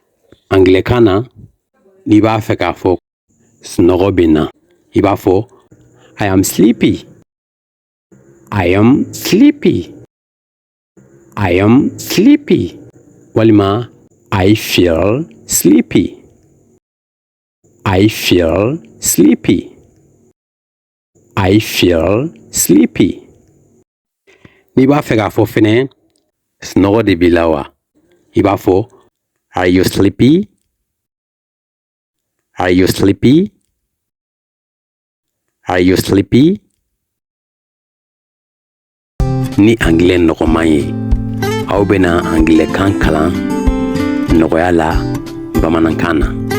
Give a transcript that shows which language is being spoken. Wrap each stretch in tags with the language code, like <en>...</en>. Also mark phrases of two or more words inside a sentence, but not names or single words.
<bm>Anglikan na n'i b'a fɛ k'a fɔ sunɔgɔ bɛ na i b'a fɔ</bm> <en>I am sleepy. I am sleepy. I am sleepy. Walima I feel sleepy. I feel sleepy. I feel sleepy.</en> <bm>N'i b'a fɛ k'a fɔ fɛnɛ sunɔgɔ de b'i la wa i b'a fɔ</bm> <en>Are you sleepy? Are you sleepy? Are you sleepy?</en> <bm>Ni anglais nɔgɔman ye aw bɛna anglais-kan kalan nɔgɔya la bamanankan na.</bm>